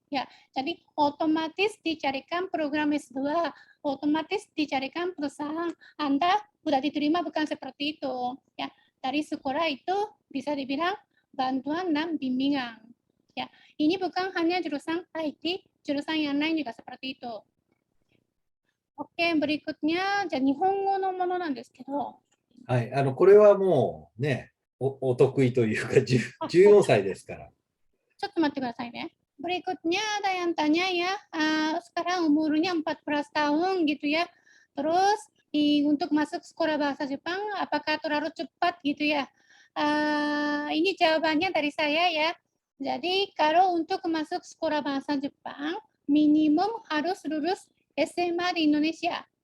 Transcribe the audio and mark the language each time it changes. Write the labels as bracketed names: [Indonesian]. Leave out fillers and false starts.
[Indonesian] Ya, jadi otomatis dicarikan program S2, otomatis dicarikan perusahaan. Anda sudah diterima bukan seperti itu. Ya, dari sekolah itu bisa dibilang bantuan dan bimbingan. Ya, ini bukan hanya jurusan IT, jurusan yang lain juga seperti itu. Oke, berikutnya [Japanese] じゃあ日本語のものなんですけど。はい、これはもうね、お得意というか、14歳ですから。ちょっと待ってくださいね。 [Indonesian] Berikutnya ada yang tanya ya, sekarang umurnya 14 tahun gitu ya. Terus untuk masuk sekolah bahasa Jepang, apakah terlalu cepat gitu ya? Ini jawabannya dari saya ya. Jadi kalau untuk masuk sekolah bahasa Jepang, minimum harus lulus SMA di Indonesia.